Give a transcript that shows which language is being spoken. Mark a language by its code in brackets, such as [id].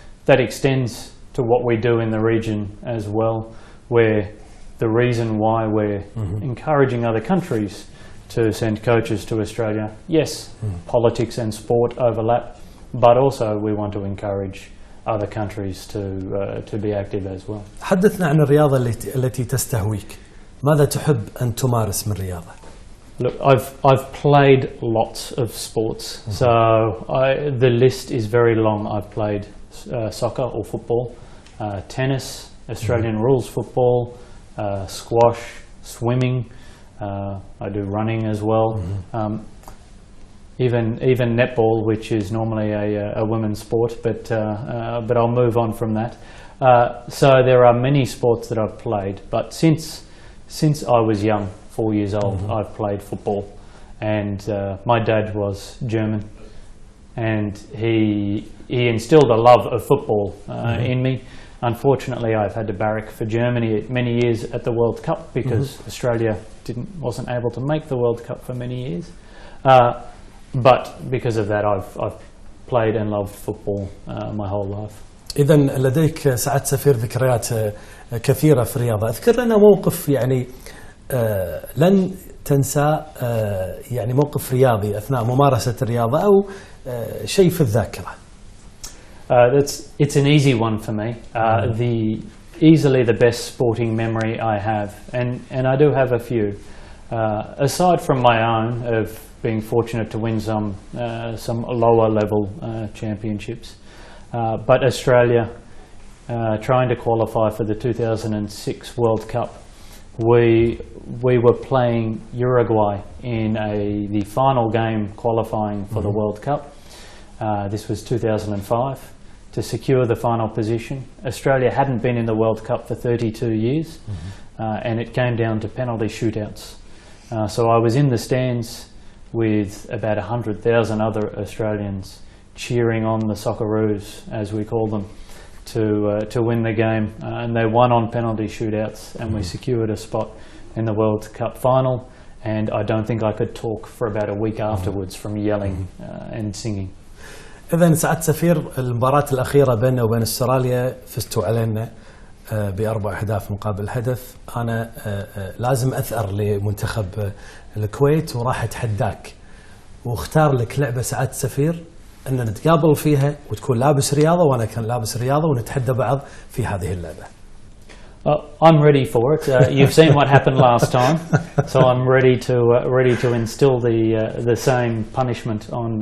[en] That extends to what we do in the region as well, where the reason why we're encouraging other countries to send coaches to Australia, yes, politics and sport overlap, but also we want to encourage other countries to be active as well. [ar] حدثنا عن الرياضة التي تستهويك. ماذا تحب أن تمارس من رياضة؟ [en] Look, I've played lots of sports, so the list is very long. I've played soccer or football, tennis, Australian rules football, squash, swimming. I do running as well. Even netball, which is normally a women's sport, but I'll move on from that. So there are many sports that I've played, but since I was young, 4 years old, I've played football, and my dad was German, and he instilled a love of football in me. Unfortunately, I've had to barrack for Germany many years at the World Cup because Australia wasn't able to make the World Cup for many years. But because of that, I've played and loved football my whole life. [ar] إذا لديك سعادة سفير ذكريات كثيرة في الرياضة. أذكر لنا موقف يعني لن تنسى، يعني موقف رياضي أثناء ممارسة الرياضة أو شيء في الذاكرة. [en] It's an easy one for me. Easily the best sporting memory I have, and I do have a few. Aside from my own of being fortunate to win some lower level championships, but Australia trying to qualify for the 2006 World Cup, we were playing Uruguay in the final game qualifying for the World Cup. This was 2005. To secure the final position. Australia hadn't been in the World Cup for 32 years, and it came down to penalty shootouts. So I was in the stands with about 100,000 other Australians cheering on the Socceroos, as we call them, to win the game, and they won on penalty shootouts, and we secured a spot in the World Cup final, and I don't think I could talk for about a week afterwards from yelling and singing. [ar] إذا سعادة سفير، المباراة الأخيرة بيننا وبين استراليا فزتوا علينا ب4 أهداف مقابل هدف. أنا لازم أثأر لمنتخب الكويت وراح أتحداك واختار لك لعبة سعادة سفير أن نتقابل فيها وتكون لابس رياضة وأنا كان لابس رياضة ونتحدى بعض في هذه اللعبة. [en] I'm ready for it. You've seen what happened last time, so I'm ready to instill the same punishment on.